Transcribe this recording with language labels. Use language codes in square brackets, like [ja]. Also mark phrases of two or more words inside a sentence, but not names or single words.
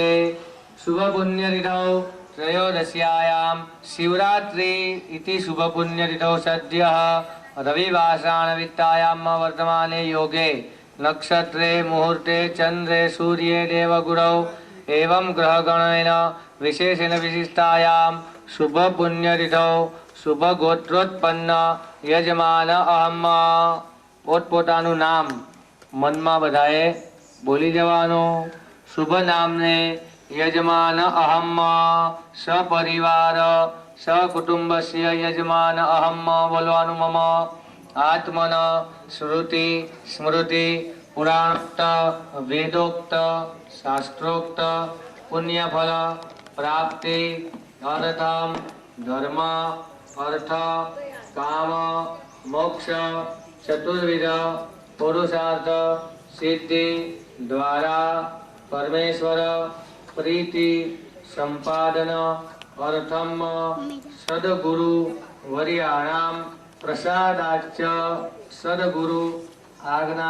[sa] शुभपुण्यतिथौ त्रयोदश्यायां शिवरात्रि इति शुभपुण्यतिथौ सद्यः रविवासराणवित्तायां वर्तमाने योगे नक्षत्रे मुहूर्ते चंद्रे सूर्ये देवगुरौ एवं ग्रहगणेन विशेषेण विशिष्टायां शुभ पुण्यतिथौ शुभ गोत्रोत्पन्न यजमान अहम [gu] પોતપોતાનું નામ મનમાં બધાએ બોલી જવાનું. શુભ નામને [sa] યજમાન અહમ સપરિવાર સકુટુંબસ્ય યજમાન અહમ બોલવાનું. મમ આત્મન શ્રુતિ સ્મૃતિ પુરાણોક્ત વેદોક્ત શાસ્ત્રોક્ત પુણ્યફલ પ્રાપ્તિ અર્થમ ધર્મ અર્થ કામ મોક્ષ चतुर्विध पुरुषार्थ सिद्धि द्वारा परमेश्वर प्रीति संपादन अर्थम सद्गुरु वर्याणां प्रसादाच्च सद्गुरु आज्ञा